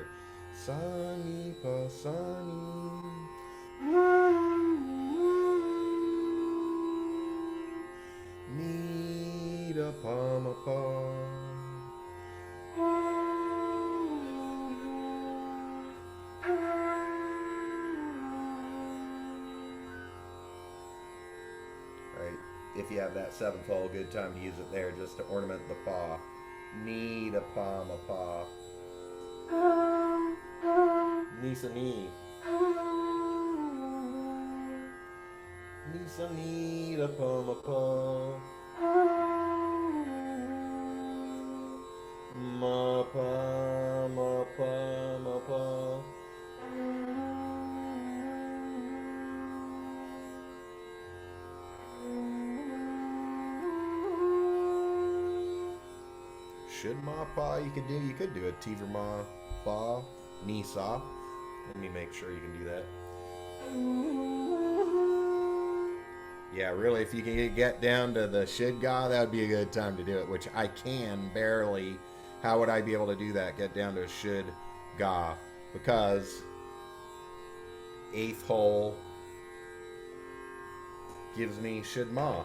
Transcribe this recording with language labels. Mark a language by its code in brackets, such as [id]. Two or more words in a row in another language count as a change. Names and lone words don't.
[en] Sani pa sani. Ni da pa ma pa. Alright, if you have that seventh hole, good time to use it there just to ornament the pa. Ni da pa ma pa. Ni sa ni. Ni sa ni da pa ma pa. Ma pa ma pa ma pa. Shid ma pa you could do a tivra ma pa ni sa. Let me make sure you can do that. Yeah, really, if you can get down to the shid ga, that would be a good time to do it, which I can barely. How would I be able to do that? Get down to a shid ga, because eighth hole gives me shid ma.